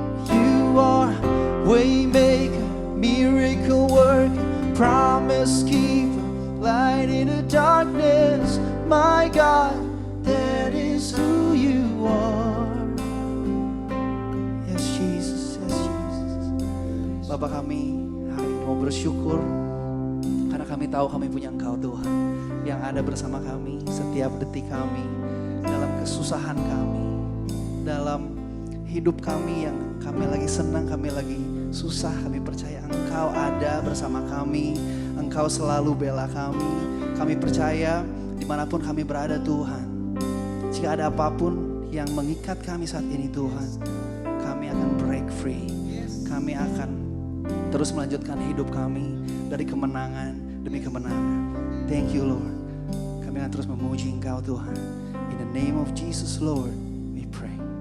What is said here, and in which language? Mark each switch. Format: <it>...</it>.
<en>You are waymaker, miracle worker, promise keeper, light in the darkness. My God, that is who you are. Yes Jesus, yes Jesus.</en> <id>Bapa kami hari ini mau bersyukur karena kami tahu kami punya Engkau Tuhan yang ada bersama kami setiap detik kami, dalam kesusahan kami, dalam hidup kami yang kami lagi senang, kami lagi susah. Kami percaya Engkau ada bersama kami, Engkau selalu bela kami. Kami percaya dimanapun kami berada Tuhan, jika ada apapun yang mengikat kami saat ini Tuhan, kami akan</id> <en>break free.</en> <id>Kami akan terus melanjutkan hidup kami dari kemenangan demi kemenangan.</id> <en>Thank you Lord.</en> <id>Kami akan terus memuji Engkau Tuhan. In the name of Jesus Lord, we pray.</id>